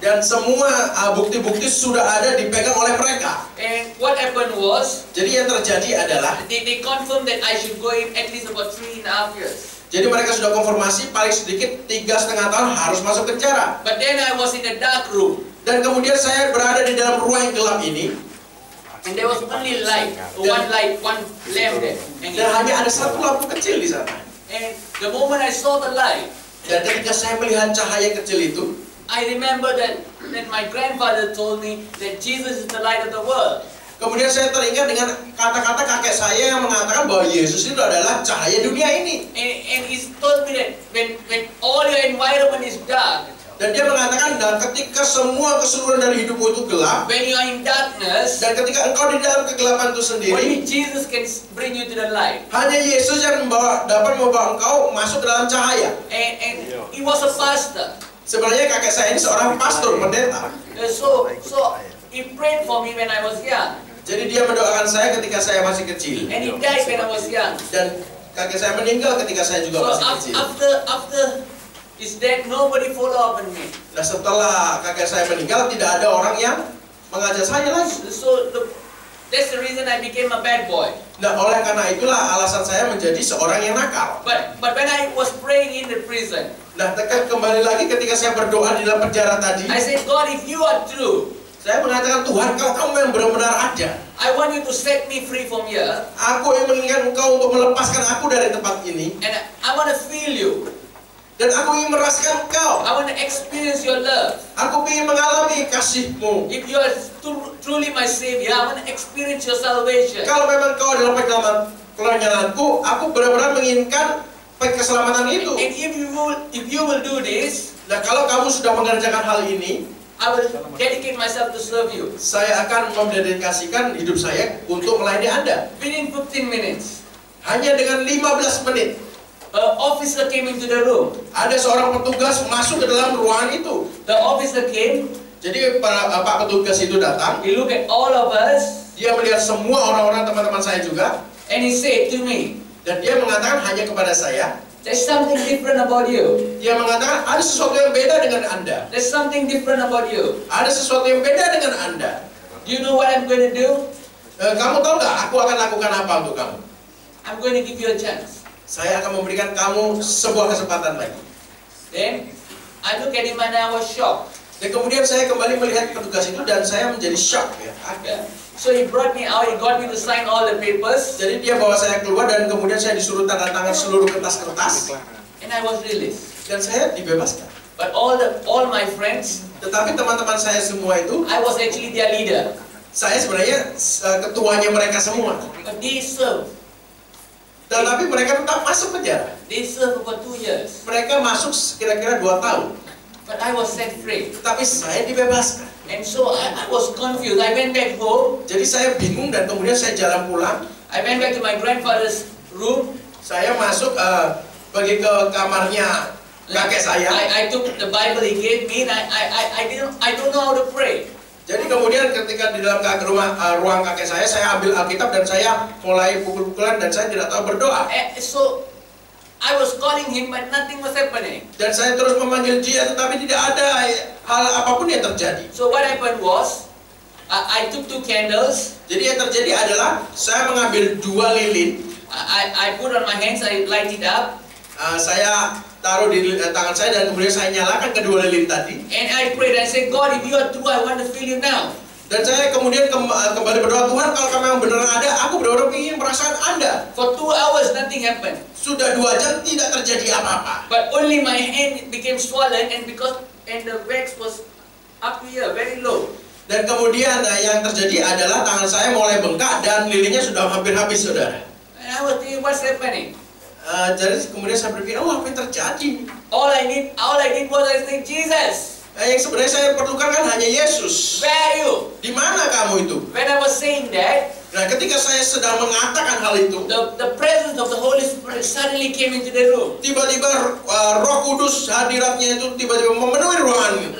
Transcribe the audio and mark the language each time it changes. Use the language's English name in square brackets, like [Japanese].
[Indonesian] Dan semua bukti-bukti sudah ada dipegang oleh mereka. [English] And what happened was, [Indonesian] Jadi yang terjadi adalah [English] they confirmed that I should go in at least about 3.5 years. [Indonesian] jadi mereka sudah konfirmasi paling sedikit 3,5 tahun harus masuk penjara. [English] But then I was in a dark room. [Indonesian] Dan kemudian saya berada di dalam ruang yang gelap ini. [English] And there was only one lamp there. [Indonesian] Dan hanya ada satu lampu kecil di sana. [English] And the moment I saw the light, [Indonesian] Dan ketika saya melihat cahaya kecil itu, [English] I remember that my grandfather told me that Jesus is the light of the world. [Indonesian] kemudian saya teringat dengan kata-kata kakek saya yang mengatakan bahwa Yesus itu adalah cahaya dunia ini. [English] And he told me that when all your environment is dark, [Indonesian] Dan dia mengatakan, dan ketika semua keseluruhan dari hidupmu itu gelap, [English] when you are in darkness, [Indonesian] dan ketika engkau di dalam kegelapan itu sendiri, [English] only Jesus can bring you to the light. [Indonesian] hanya Yesus yang dapat membawa engkau masuk ke dalam cahaya. [English] And he was a pastor. [Indonesian] Sebenarnya kakek saya ini seorang pastor, pendeta. [English] So he prayed for me when I was young. [Indonesian] Jadi dia mendoakan saya ketika saya masih kecil. [English] And he died when I was young. [Indonesian] Dan kakek saya meninggal ketika saya juga [English] So [Indonesian] masih kecil. [English] after his death, nobody follow up on me. [Indonesian] Nah, setelah kakek saya meninggal, tidak ada orang yang mengajak saya lagi. [English] So that's the reason I became a bad boy. [Indonesian] Nah, oleh karena itulah alasan saya menjadi seorang yang nakal. [English] But when I was praying in the prison, [Indonesian] Nah, kembali lagi ketika saya berdoa di dalam penjara tadi, [English] I said, God, if you are true, [Indonesian] saya mengatakan, Tuhan, kalau kamu yang benar-benar ada, [English] I want you to set me free from here. [Indonesian] aku yang menginginkan engkau untuk melepaskan aku dari tempat ini. [English] And I want to feel you. [Indonesian] Dan aku ingin merasakan engkau. [English] I want to experience your love. [Indonesian] Aku ingin mengalami kasih-Mu. [English] If you are truly my Savior, I want to experience your salvation. [Indonesian] Kalau memang kau adalah penyelamatku, aku benar-benar menginginkan keselamatan itu. [English] And if you will do this, [Indonesian] Nah, kalau kamu sudah mengerjakan hal ini, [English] I will dedicate myself to serve you. [Indonesian] saya akan mendedikasikan hidup saya untuk melayani Anda. [English] Within 15 minutes, [Indonesian] Hanya dengan 15 menit, [English] an officer came into the room. [Indonesian] ada seorang petugas masuk ke dalam ruangan itu. [English] The officer came, [Indonesian] Jadi Pak petugas itu datang, [English] he looked at all of us, [Indonesian] dia melihat semua orang-orang teman-teman saya juga, [English] and he said to me, [Indonesian] dan dia mengatakan hanya kepada saya, [English] there's something different about you. [Indonesian] dia mengatakan ada sesuatu yang beda dengan Anda. [English] There's something different about you. [Indonesian] Ada sesuatu yang beda dengan Anda. [English] Do you know what I'm going to do? [Indonesian] Kamu tahu nggak aku akan lakukan apa untuk kamu? [English] I'm going to give you a chance. [Indonesian] Saya akan memberikan kamu sebuah kesempatan lagi. [English] Then, I look at him and I was shocked. [Indonesian] Dan kemudian saya kembali melihat petugas itu dan saya menjadi shock ya. [English] So he brought me out, he got me to sign all the papers, [Indonesian] Jadi dia bawa saya keluar dan kemudian saya disuruh tanda tangan seluruh kertas-kertas [English] and I was released. [Indonesian] dan saya dibebaskan. [English] But all my friends, [Indonesian] Tetapi teman-teman saya semua itu, [English] I was actually their leader. [Indonesian] saya sebenarnya ketuanya mereka semua. [English] But they served. [Indonesian] Tetapi mereka tetap masuk penjara. [English] They served for 2 years. [Indonesian] Mereka masuk kira-kira 2 tahun. [English] But I was set free. [Indonesian] Tetapi saya dibebaskan. [English] And so I was confused. I went back home. [Indonesian] Jadi saya bingung dan kemudian saya jalan pulang. [English] I went back to my grandfather's room. [Indonesian] Saya masuk pergi ke kamarnya kakek saya. [English] I took the Bible he gave me and I don't know how to pray. [Indonesian] Jadi kemudian ketika di dalam ruang kakek saya ambil Alkitab dan saya mulai pukul-pukulan dan saya tidak tahu berdoa. [English] So I was calling him but nothing was happening. [Indonesian] Dan saya terus memanggil dia tetapi tidak ada hal apapun yang terjadi. [English] So what happened was, I took 2 candles. [Indonesian] Jadi yang terjadi adalah saya mengambil 2 lilin. [English] I put on my hands, I light it up. [Indonesian] Saya taruh di tangan saya dan kemudian saya nyalakan kedua lilin tadi. [English] And I prayed and said, God, if you are true, I want to feel you now. [Indonesian] Dan saya kemudian kembali berdoa, Tuhan, kalau kamu yang benar ada, aku benar-benar ingin perasaan Anda. [English] For 2 hours, nothing happened. [Indonesian] Sudah 2 jam tidak terjadi apa-apa. [English] But only my hand became swollen and the wax was up here, very low. [Indonesian] Dan kemudian yang terjadi adalah tangan saya mulai bengkak dan lilinnya sudah hampir habis, saudara. [English] And I was thinking, what's happening? [Indonesian] Jadi kemudian saya berpikir, oh apa yang terjadi? [English] All I did was I said, Jesus. [Indonesian] Yang sebenarnya saya perlukan kan hanya Yesus. [English] Where are you? [Indonesian] Di mana kamu itu? [English] When I was saying that, [Indonesian] Nah, ketika saya sedang mengatakan hal itu, [English] the presence of the Holy Spirit suddenly came into the room. [Indonesian] tiba-tiba Roh Kudus hadiratnya itu tiba-tiba memenuhi ruangan.